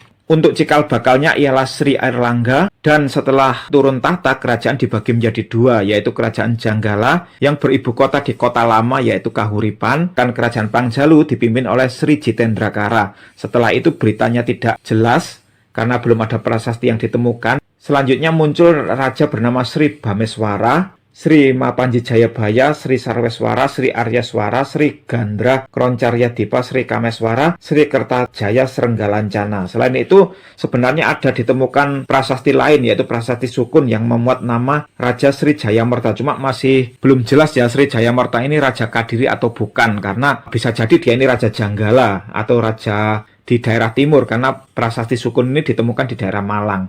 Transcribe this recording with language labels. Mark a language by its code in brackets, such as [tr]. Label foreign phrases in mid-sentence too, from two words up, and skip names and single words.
[id] Untuk cikal bakalnya ialah Sri Airlangga, dan setelah turun tahta kerajaan dibagi menjadi dua, yaitu Kerajaan Janggala yang beribu kota di kota lama yaitu Kahuripan, dan Kerajaan Pangjalu dipimpin oleh Sri Jitendrakara. Setelah itu beritanya tidak jelas karena belum ada prasasti yang ditemukan. Selanjutnya muncul raja bernama Sri Bameswara, Sri Mapanji Jayabaya, Sri Sarweswara, Sri Aryaswara, Sri Gandra Kroncaryadipa, Sri Kameswara, Sri Kertajaya Srenggalancana. Selain itu sebenarnya ada ditemukan prasasti lain, yaitu Prasasti Sukun yang memuat nama Raja Sri Jayamerta. Cuma masih belum jelas ya Sri Jayamerta ini Raja Kadiri atau bukan, karena bisa jadi dia ini Raja Janggala atau Raja di daerah timur, karena Prasasti Sukun ini ditemukan di daerah Malang.